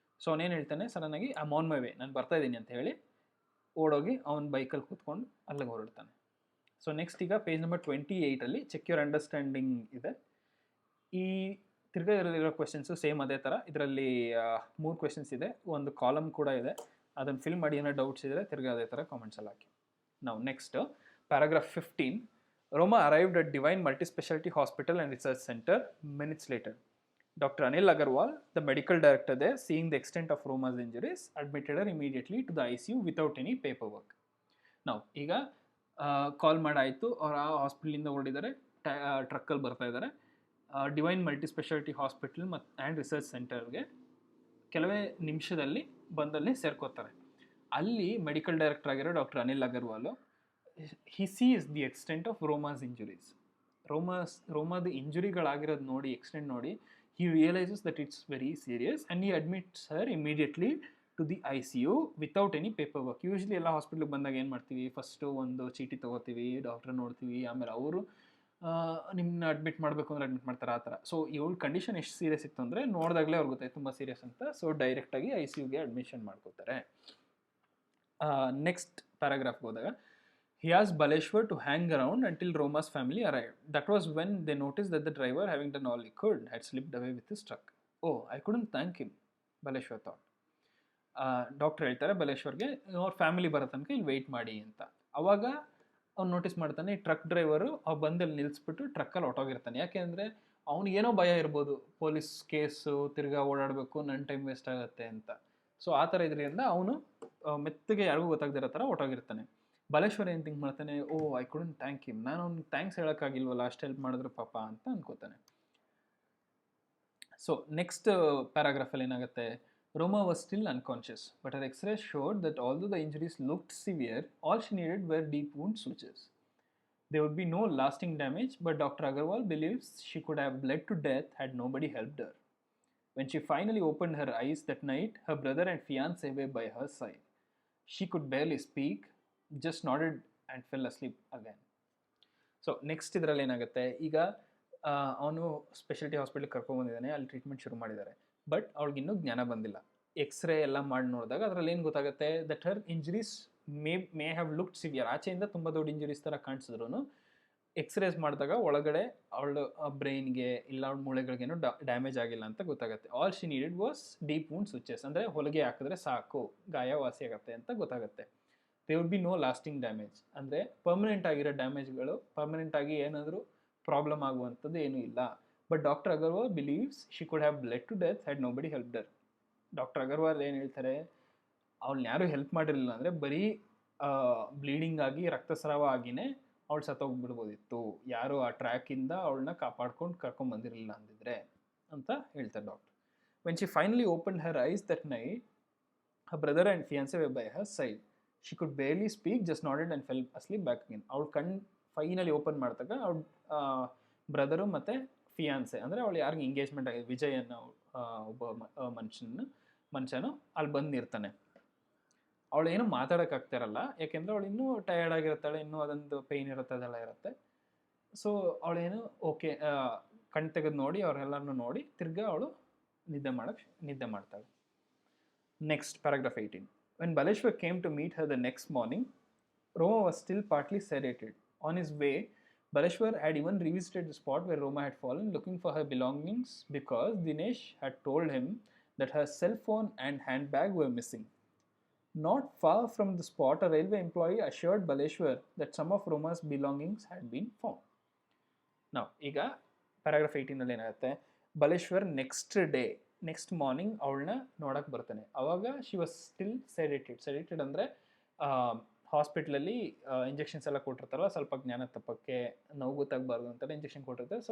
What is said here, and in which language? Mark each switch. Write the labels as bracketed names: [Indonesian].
[Kannada] So ಅವನೇನು ಹೇಳ್ತಾನೆ, ಸಡನ್ನಾಗಿ [English] I on my way, [Kannada] ನಾನು ಬರ್ತಾ ಇದ್ದೀನಿ ಅಂತ ಹೇಳಿ ಓಡೋಗಿ ಅವನ ಬೈಕಲ್ಲಿ ಕೂತ್ಕೊಂಡು ಅಲ್ಲಿಗೆ ಹೊರಡ್ತಾನೆ. ಸೊ ನೆಕ್ಸ್ಟ್ ಈಗ page number 28 check your understanding ಇದೆ. ಈ ತಿರ್ಗಾ ಇದರಲ್ಲಿರೋ ಕ್ವೆಶನ್ಸು ಸೇಮ್ ಅದೇ ಥರ. ಇದರಲ್ಲಿ 3 ಕ್ವೆಶನ್ಸ್ ಇದೆ, ಒಂದು ಕಾಲಮ್ ಕೂಡ ಇದೆ. ಅದನ್ನು ಫಿಲ್ ಮಾಡಿ ಏನೋ ಡೌಟ್ಸ್ ಇದ್ದರೆ ತಿರ್ಗಾ ಅದೇ ಥರ ಕಾಮೆಂಟ್ಸಲ್ಲಿ ಹಾಕಿ. ನಾವು next paragraph 15. [English] Roma arrived at Divine Multispecialty Hospital and Research Center minutes later. Dr. Anil Agarwal, the medical director there, seeing the extent of Roma's injuries, admitted her immediately to the ICU without any paperwork. [Kannada] Now, ಈಗ ಕಾಲ್ ಮಾಡಾಯಿತು, ಅವ್ರು ಆ ಹಾಸ್ಪಿಟ್ಲಿಂದ ಹೊರಡಿದ್ದಾರೆ, ಟ್ರಕ್ಕಲ್ಲಿ ಬರ್ತಾ ಇದ್ದಾರೆ. Divine multispeciality hospital and research ಸೆಂಟರ್ಗೆ ಕೆಲವೇ ನಿಮಿಷದಲ್ಲಿ ಬಂದಲ್ಲಿ ಸೇರ್ಕೋತಾರೆ. ಅಲ್ಲಿ ಮೆಡಿಕಲ್ ಡೈರೆಕ್ಟರ್ ಆಗಿರೋ doctor Anil ಅಗರ್ವಾಲು, [English] he sees the extent of Roma's injuries. Roma's [Kannada] ಇಂಜುರಿಗಳಾಗಿರೋದು ನೋಡಿ, ಎಕ್ಸ್ಟೆಂಟ್ ನೋಡಿ, [English] he realizes that it's very serious and he admits her immediately to the ICU without any paperwork. [Kannada] Usually ಎಲ್ಲ ಹಾಸ್ಪಿಟ್ಲಿಗೆ ಬಂದಾಗ ಏನು ಮಾಡ್ತೀವಿ, ಫಸ್ಟು ಒಂದು ಚೀಟಿ ತೊಗೋತೀವಿ, ಡಾಕ್ಟ್ರ್ ನೋಡ್ತೀವಿ, ಆಮೇಲೆ ಅವರು ನಿಮ್ಮನ್ನ ಅಡ್ಮಿಟ್ ಮಾಡಬೇಕು ಅಂದರೆ ಅಡ್ಮಿಟ್ ಮಾಡ್ತಾರೆ, ಆ ಥರ. ಸೊ ಇವಳ ಕಂಡೀಷನ್ ಎಷ್ಟು ಸೀರಿಯಸ್ ಇತ್ತು ಅಂದರೆ ನೋಡಿದಾಗಲೇ ಅವ್ರಿಗೆ ಗೊತ್ತಾಯ್ತು ತುಂಬ ಸೀರಿಯಸ್ ಅಂತ. ಸೊ ಡೈರೆಕ್ಟಾಗಿ ICUಗೆ ಅಡ್ಮಿಷನ್ ಮಾಡ್ಕೋತಾರೆ. ನೆಕ್ಸ್ಟ್ ಪ್ಯಾರಾಗ್ರಾಫ್ಗೆ ಹೋದಾಗ, [English] he asked Baleshwar to hang around until Roma's family arrived. That was when they noticed that the driver, having done all he could, had slipped away with his truck. Oh, I couldn't thank him, Baleshwar thought. [Kannada] Doctor ಹೇಳ್ತಾರೆ ಬಲೇಶ್ವರ್ಗೆ, ಅವ್ರ family ಬರೋ ತನಕ ಇಲ್ಲಿ weight ಮಾಡಿ ಅಂತ. ಅವಾಗ ಅವ್ನು notice ಮಾಡ್ತಾನೆ, ಟ್ರಕ್ ಡ್ರೈವರು ಆ ಬಂದಲ್ಲಿ ನಿಲ್ಲಿಸ್ಬಿಟ್ಟು ಟ್ರಕ್ಕಲ್ಲಿ ಹೊಟ್ಟೋಗಿರ್ತಾನೆ. ಯಾಕೆ ಅಂದರೆ ಅವ್ನಿಗೇನೋ ಭಯ ಇರ್ಬೋದು, ಪೊಲೀಸ್ ಕೇಸು, ತಿರ್ಗಾ ಓಡಾಡಬೇಕು, ನನ್ನ ಟೈಮ್ ವೇಸ್ಟ್ ಆಗುತ್ತೆ ಅಂತ. ಸೊ ಆ ಥರ ಇದರಿಂದ ಅವನು ಮೆತ್ತಗೆ ಯಾರಿಗೂ ಗೊತ್ತಾಗದಿರೋ ಥರ ಹೊಟ್ಟೋಗಿರ್ತಾನೆ. ಬಲೇಶ್ವರ್ ಏನು ಥಿಂಕ್ ಮಾಡ್ತಾನೆ, [English] oh I couldn't thank him, [Kannada] ನಾನು ಅವ್ನಿಗೆ ಥ್ಯಾಂಕ್ಸ್ ಹೇಳೋಕ್ಕಾಗಿಲ್ವಲ್ಲ, ಅಷ್ಟು ಹೆಲ್ಪ್ ಮಾಡಿದ್ರು ಪಾಪ ಅಂತ ಅನ್ಕೋತಾನೆ. ಸೊ ನೆಕ್ಸ್ಟ್ ಪ್ಯಾರಾಗ್ರಾಫಲ್ಲಿ ಏನಾಗುತ್ತೆ, [English] Roma was still unconscious, but her X-rays showed that although the injuries looked severe, all she needed were deep wound sutures. There would be no lasting damage, but Dr. Agarwal believes she could have bled to death had nobody helped her. When she finally opened her eyes that night, her brother and fiancé were by her side. She could barely speak, just nodded and fell asleep again. [Kannada] So next ಇದರಲ್ಲಿ ಏನಾಗುತ್ತೆ, ಈಗ ಅವನು speciality ಹಾಸ್ಪಿಟ್ಲಿಗೆ ಕರ್ಕೊಂಡ್ಬಂದಿದ್ದಾನೆ, ಅಲ್ಲಿ treatment ಶುರು ಮಾಡಿದ್ದಾರೆ. But ಅವ್ಳಿಗಿನ್ನೂ ಜ್ಞಾನ ಬಂದಿಲ್ಲ. ಎಕ್ಸ್ರೇ ಎಲ್ಲ ಮಾಡಿ ನೋಡಿದಾಗ ಅದರಲ್ಲಿ ಏನು ಗೊತ್ತಾಗುತ್ತೆ, [English] That her injuries may have looked severe. [Kannada] ಆಚೆಯಿಂದ ತುಂಬ ದೊಡ್ಡ ಇಂಜುರೀಸ್ ಥರ ಕಾಣಿಸಿದ್ರು ಎಕ್ಸ್ರೇಸ್ ಮಾಡಿದಾಗ ಒಳಗಡೆ ಅವಳ ಬ್ರೈನ್ಗೆ ಇಲ್ಲ ಅವಳ ಮೂಳೆಗಳಿಗೇನು ಡ್ಯಾಮೇಜ್ ಆಗಿಲ್ಲ ಅಂತ ಗೊತ್ತಾಗುತ್ತೆ. [English] all she needed was deep wound switches, [Kannada] ಅಂದರೆ ಹೊಲಿಗೆ ಹಾಕಿದ್ರೆ ಸಾಕು ಗಾಯ ವಾಸಿ ಆಗುತ್ತೆ ಅಂತ ಗೊತ್ತಾಗುತ್ತೆ. [English] they would be no lasting damage, [Kannada] ಅಂದರೆ ಪರ್ಮನೆಂಟ್ ಆಗಿರೋ ಡ್ಯಾಮೇಜ್ಗಳು, ಪರ್ಮನೆಂಟ್ ಆಗಿ ಏನಾದರೂ ಪ್ರಾಬ್ಲಮ್ ಆಗುವಂಥದ್ದು ಏನೂ ಇಲ್ಲ. [English] But doctor Agarwal believes she could have bled to death had nobody helped her. [Kannada] ಡಾಕ್ಟರ್ ಅಗರ್ವಾಲ್ ಏನು ಹೇಳ್ತಾರೆ, ಅವಳನ್ನ ಯಾರೂ ಹೆಲ್ಪ್ ಮಾಡಿರಲಿಲ್ಲ ಅಂದರೆ ಬರೀ ಬ್ಲೀಡಿಂಗ್ ಆಗಿ ರಕ್ತಸ್ರಾವ ಆಗಿನೇ ಅವಳು ಸತ್ತೋಗ್ಬಿಡ್ಬೋದಿತ್ತು, ಯಾರು ಆ ಟ್ರ್ಯಾಕಿಂದ ಅವಳನ್ನ ಕಾಪಾಡ್ಕೊಂಡು ಕರ್ಕೊಂಡ್ಬಂದಿರಲಿಲ್ಲ ಅಂದಿದ್ರೆ ಅಂತ ಹೇಳ್ತಾರೆ doctor. [English] When she finally open her eyes that night, her brother and fiancé were by her side. She could barely speak, just nodded and fell asleep back again. [Kannada] ಅವಳು ಕಣ್ಣು ಫೈನಲಿ ಓಪನ್ ಮಾಡಿದಾಗ ಅವಳು ಬ್ರದರು ಮತ್ತು fiancée, ಅಂದರೆ ಅವಳು ಯಾರಿಗೆ engagement ಆಗಿದೆ, ವಿಜಯ್ ಅನ್ನೋ ಒಬ್ಬ ಮನುಷ್ಯನು ಅಲ್ಲಿ ಬಂದಿರ್ತಾನೆ. ಅವಳು ಏನೂ ಮಾತಾಡೋಕ್ಕಾಗ್ತಿರಲ್ಲ, ಯಾಕೆಂದರೆ ಅವಳು ಇನ್ನೂ ಟಯರ್ಡ್ ಆಗಿರ್ತಾಳೆ, ಇನ್ನೂ ಅದೊಂದು ಪೇಯ್ನ್ ಇರುತ್ತೆ, ಅದೆಲ್ಲ ಇರುತ್ತೆ. ಸೊ ಅವಳೇನು ಓಕೆ ಕಣ್ಣು ತೆಗೆದು ನೋಡಿ ಅವರೆಲ್ಲರನ್ನೂ ನೋಡಿ ತಿರ್ಗಾ ಅವಳು ನಿದ್ದೆ ಮಾಡ್ತಾಳೆ. [English] Next, paragraph 18. When Baleshwar came to meet her the next morning, Roma was still partly sedated. On his way, Baleshwar had even revisited the spot where Roma had fallen, looking for her belongings because Dinesh had told him that her cell phone and handbag were missing. Not far from the spot, a railway employee assured Baleshwar that some of Roma's belongings had been found. [Kannada] Now, ಈಗ paragraph 18 ಏನಾಗುತ್ತೆ, Baleshwar next morning ಅವಳನ್ನ ನೋಡೋಕೆ ಬರ್ತಾನೆ. ಆವಾಗ she was still ಸೆಡೇಟೆಡ್ ಅಂದರೆ ಹಾಸ್ಪಿಟ್ಲಲ್ಲಿ injections ಎಲ್ಲ ಕೊಟ್ಟಿರ್ತಾರಲ್ಲ, ಸ್ವಲ್ಪ ಜ್ಞಾನ ತಪ್ಪಕ್ಕೆ, ನೋವು ಗೊತ್ತಾಗಬಾರ್ದು ಅಂತೆಲ್ಲ ಇಂಜೆಕ್ಷನ್ ಕೊಟ್ಟಿರ್ತಾರೆ.